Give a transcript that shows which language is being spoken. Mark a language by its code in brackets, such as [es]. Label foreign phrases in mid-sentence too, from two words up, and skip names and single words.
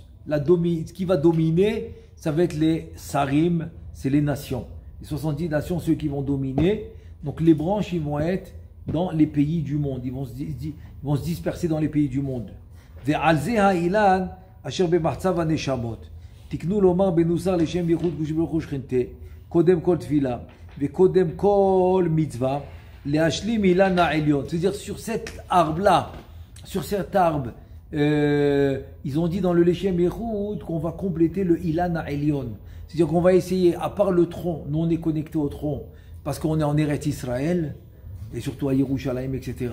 [fr] Ce qui va dominer, ça va être les sarim, c'est les nations. Les 70 nations, ceux qui vont dominer. Donc les branches, ils vont être dans les pays du monde. Ils vont se disperser dans les pays du monde. [he] תקנו לומר בנוסר לשם ייחוד קדוש ברוך הוא שכינתה, קודם כל תפילה, וקודם כל מצווה, להשלים אילן העליון. [fr] C'est-à-dire sur cet arbre-là, sur cet arbre, ils ont dit dans le [he] לשם ייחוד [fr] qu'on va compléter le [he] אילן העליון. [fr] C'est-à-dire qu'on va essayer, à part le tronc, nous on est connecté au tronc, parce qu'on est en Eretz Israël, et surtout à Yerushalayim, etc.